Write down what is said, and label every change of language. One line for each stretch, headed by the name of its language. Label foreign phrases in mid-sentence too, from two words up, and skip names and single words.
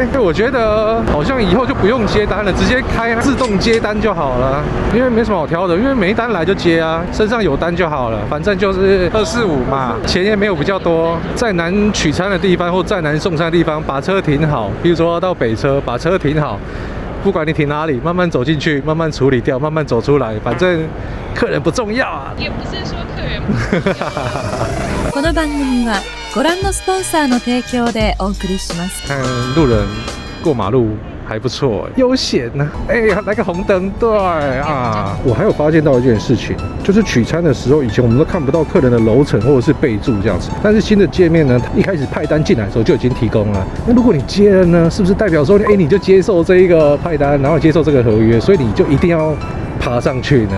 Chinese: 我觉得好像以后就不用接单了，直接开自动接单就好了，因为没什么好挑的，因为没单来就接啊，身上有单就好了，反正就是245嘛，钱也没有比较多。在难取餐的地方或在难送餐的地方，把车停好，比如说到北车，把车停好。不管你停哪里，慢慢走进去，慢慢处理掉，慢慢走出来，反正客人不重要啊。也不是说客人不重要。
Japanese: この番組はご覧のスポンサーの提供でお送りします。
Chinese: 看路人过马路还不错，悠闲呢。来个红灯，对啊。我还有发现到一件事情，就是取餐的时候，以前我们都看不到客人的楼层或者是备注这样子，但是新的界面呢，一开始派单进来的时候就已经提供了。那如果你接了呢，是不是代表说，你就接受这一个派单，然后接受这个合约，所以你就一定要爬上去呢？